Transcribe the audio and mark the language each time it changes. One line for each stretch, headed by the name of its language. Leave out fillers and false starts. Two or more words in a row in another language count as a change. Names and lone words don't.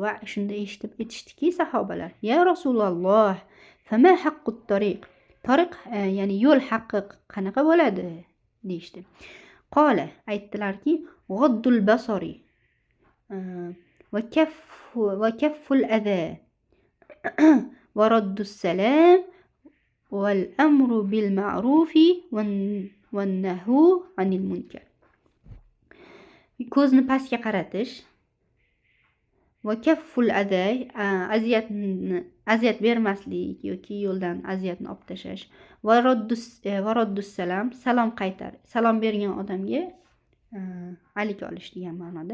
Uzbek: Va shunda aytishdiki sahobalar,
Arabic: يا رسول الله فما حق الطريق?
Uzbek: Tariq ya'ni yo'l haqqi qanaqa bo'ladi deyishdi.
Arabic: Qola aytdilarki, غض البصر وكف الأذى ورد السلام والأمر بالمعروف والنهي عن المنكر.
Uzbek: Ko'zni pastga qaratish va
Arabic: كف الأذى,
Uzbek: aziyat bermaslik yoki yo'ldan aziyatni olib tashlash,
Arabic: ورد السلام,
Uzbek: salom bergan odamga alik olish degan ma'noda.